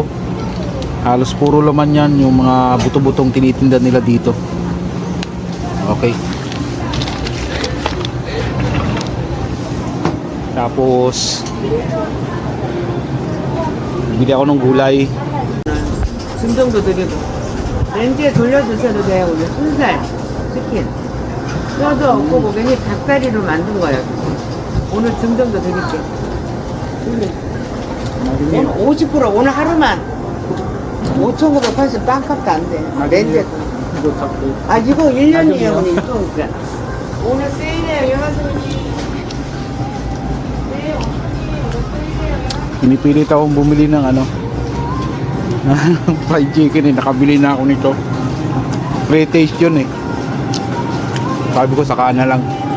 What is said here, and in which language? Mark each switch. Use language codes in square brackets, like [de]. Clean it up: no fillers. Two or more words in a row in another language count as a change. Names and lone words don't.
[tl] Halos puro laman yan yung mga buto-butong tinitinda nila dito. Okay. Tapos bili ako ng gulay. [ko] 증정도 드리고 렌즈에 돌려주셔도 돼요. 우리 순살 치킨 뼈도 없고 고객님 닭다리로 만든 거예요. 오늘 증정도 드릴게요. 오늘 50% 오늘 하루만 5,980 빵값도 안 돼. 렌즈 이거 1년이에요. 그러니까 오늘 세일해요. 영화선이 [tl] Pinipilit akong bumili ng ano fried chicken nakabili na ako nito. Pre-taste yun sabi ko saka na lang.